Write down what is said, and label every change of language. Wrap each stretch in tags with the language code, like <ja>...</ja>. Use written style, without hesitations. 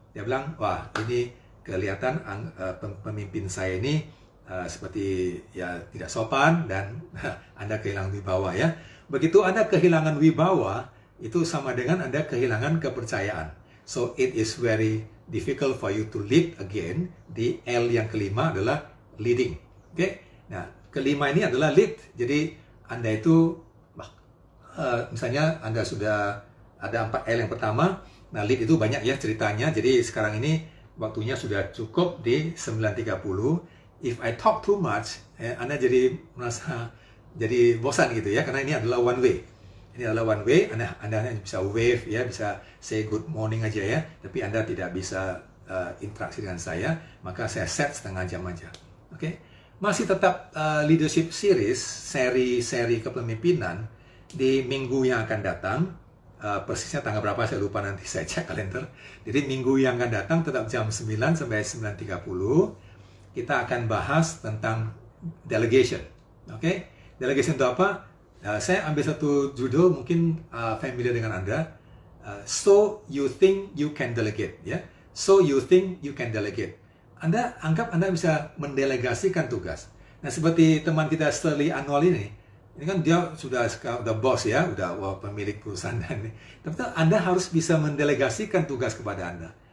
<id>Dia bilang, wah ini kelihatan pemimpin saya ini seperti ya tidak sopan dan Anda kehilangan wibawa ya. Begitu Anda kehilangan wibawa, itu sama dengan Anda kehilangan kepercayaan.</id> <en>So it is very difficult for you to lead again.</en> <id>Di L yang kelima adalah leading. Oke. Nah, kelima ini adalah lead. Jadi Anda itu misalnya Anda sudah ada 4L yang pertama. Nah, lead itu banyak ya ceritanya. Jadi sekarang ini waktunya sudah cukup di 9.30.</id> <en>If I talk too much,</en> <id>Anda jadi merasa jadi bosan gitu ya, karena ini adalah one way. Ini adalah one way, Anda hanya bisa wave ya, bisa</id> <en>say good morning</en> <id>aja ya, tapi Anda tidak bisa interaksi dengan saya, maka saya set setengah jam aja. Oke? Masih tetap leadership series, seri kepemimpinan di minggu yang akan datang. Persisnya tanggal berapa saya lupa, nanti saya cek kalender. Jadi minggu yang akan datang tetap jam 9 sampai 9.30. Kita akan bahas tentang delegation. Oke? Delegation itu apa? Saya ambil satu judul mungkin familiar dengan Anda.</id> <en>So you think you can delegate, ya? So you think you can delegate.</en> <id>Anda anggap Anda bisa mendelegasikan tugas. Nah, seperti teman kita Sterling Annual ini kan dia sudah bos ya, udah pemilik perusahaan ini. Tapi Anda harus bisa mendelegasikan tugas kepada Anda.</id>